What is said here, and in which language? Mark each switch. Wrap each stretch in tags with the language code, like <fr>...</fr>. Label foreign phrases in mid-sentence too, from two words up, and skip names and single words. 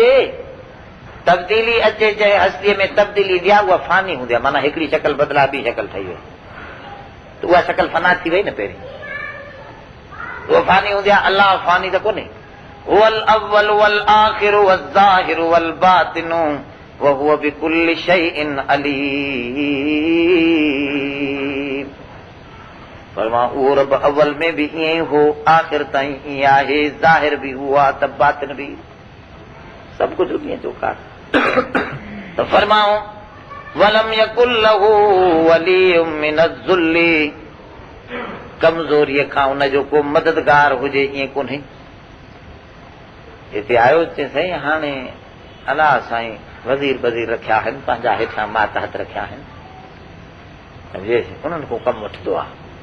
<sd>अचे चाहे हस्तीअ में तब्दीली ईंदी आहे उहा फानी हूंदी आहे, माना हिकिड़ी शक्ल बदिला ॿी शक्ल ठही वई त उहा शक्ल फना थी वई न पहिरीं, उहा फानी हूंदी आहे। अलाह फानी त कोन्हे,</sd> <ar>هو الأول والآخر والظاهر والباطن وهو بكل شيء عليم.</ar> <sd>फरमायो उहो रब अव्वल में भी ईअं हो, आख़िर ताईं ईअं आहे, ज़ाहिर भी हुआ त बातिन भी सभु कुझु ईअं चोकार। त फरमायो</sd> <ar>ولم يكن له ولي من الذل,</ar> <sd>कमज़ोरीअ खां उनजो को मददगार हुजे ईअं कोन्हे। हिते आयो चए साईं हाणे अलाह साईं वज़ीर बज़ीर रखिया आहिनि, पंहिंजा हेठां मातहत रखिया आहिनि, सम्झे उन्हनि खां कमु वठंदो आहे।</sd>